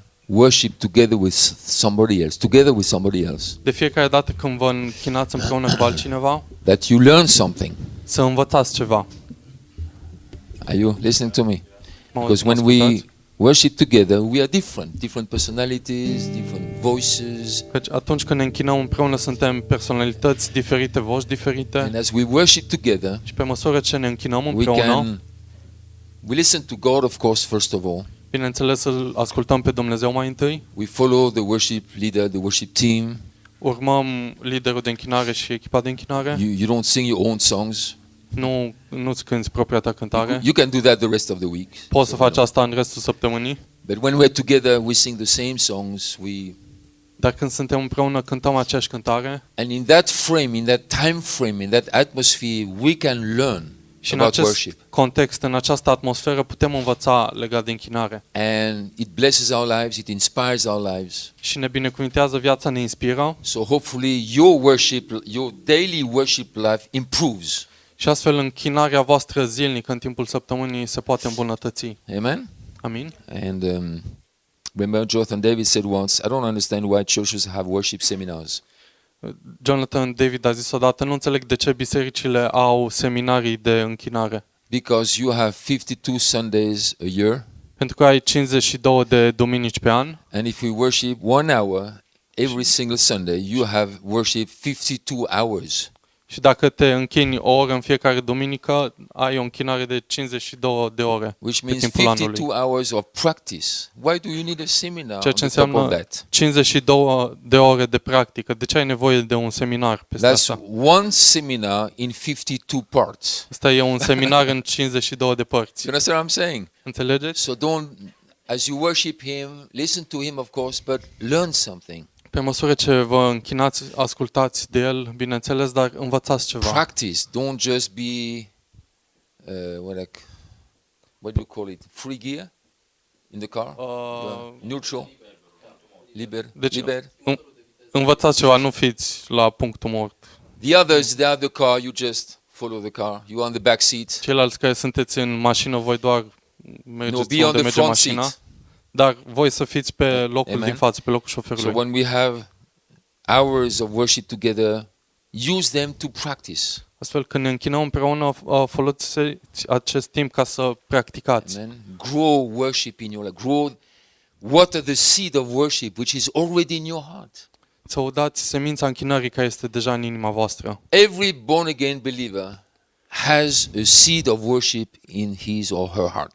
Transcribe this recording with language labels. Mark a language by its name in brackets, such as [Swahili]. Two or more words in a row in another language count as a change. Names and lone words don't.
[English] worship together with somebody else, [Romanian] De fiecare dată când vă închinați împreună cu altcineva, [English] that you learn something. [Romanian] să învățați ceva. [English] Are you listening to me? [Romanian] Mă [English] Because when we [Romanian] ascultați? [English] worship together, we are different personalities, different voices. [Romanian] Căci atunci când ne închinăm împreună suntem personalități diferite, voci diferite [English] And as we worship together, [Romanian] și pe măsură ce ne închinăm [English] we [Romanian] împreună, [English] listen to God, of course, first of all. [Romanian] bineînțeles să-L ascultăm pe Dumnezeu mai întâi, [English] We follow the worship leader, the worship team. [Romanian] urmăm liderul de închinare și echipa de închinare, [English] You don't sing your own songs. [Romanian] nu-ți cânti propria ta cântare, [English] You can do that the rest of the week. [Romanian] poți să faci asta în restul săptămânii, [English] But when we're together, we sing the same songs. [Romanian] dar când suntem împreună cântăm aceeași cântare [English] And in that frame, in that time frame, in that atmosphere, we can learn [Romanian] și în [English] about [Romanian] acest [English] worship. [Romanian] context, în această atmosferă putem învăța legat de închinare [English] And it blesses our lives, it inspires our lives. [Romanian] și ne binecuvintează viața, ne inspiră [English] So hopefully your daily worship life improves. [Romanian] și astfel închinarea voastră zilnică în timpul săptămânii se poate îmbunătăți. [English] Amen? [Romanian] Amin? [English] And remember Jonathan David said once, I don't understand why churches have worship seminars. [Romanian] Jonathan David a zis odată, nu înțeleg de ce bisericile au seminarii de închinare. [English] Because you have 52 Sundays a year, [Romanian] Pentru că ai 52 de duminici pe an [English] and if we worship 1 hour every single Sunday, you have worship 52 hours. [Romanian] și dacă te închini o oră în fiecare duminică, ai o închinare de 52 de ore [English] Which [Romanian] pe [English] means [Romanian] timpul anului. [English] 52 hours of practice. Why do you need a seminar [Romanian] Ceea [English] on [Romanian] ce [English] the top of [Romanian] înseamnă [English] that? [Romanian] 52 de ore de practică. De ce ai nevoie de un seminar peste [English] That's [Romanian] asta? [English] one seminar in 52 parts. [Romanian] Asta e un seminar în 52 de părți. [English] You understand what I'm saying? [Romanian] Înțelegeți? [English] So as you worship Him, listen to Him, of course, but learn something. [Romanian] Pe măsură ce vă închinați, ascultați de El, bineînțeles, dar învățați ceva. [English] Practice. Don't just be, what do you call it? Free gear in the car? Neutral? [Romanian] Deci, Liber? învățați ceva, nu fiți la punctul mort. [English] The others, they have the car, you just follow the car. You are on the back seat. [Romanian] Ceilalți care sunteți în mașină, voi doar [English] No, [Romanian] mergeți [English] be on [Romanian] unde [English] the [Romanian] merge [English] front [Romanian] mașina, [English] seat. [Romanian] dar voi să fiți pe locul [English] Amen. [Romanian] din față, pe locul [English] So [Romanian] șoferului. [English] when we have hours of worship together, use them to practice. [Romanian] Astfel, când ne închinăm împreună, folosiți acest timp ca să practicați. [English] Amen. Grow worship in your life. Water the seed of worship which is already in your heart. [Romanian] Să udați semința închinării care este deja în inima voastră. [English] Every born again believer has a seed of worship in his or her heart.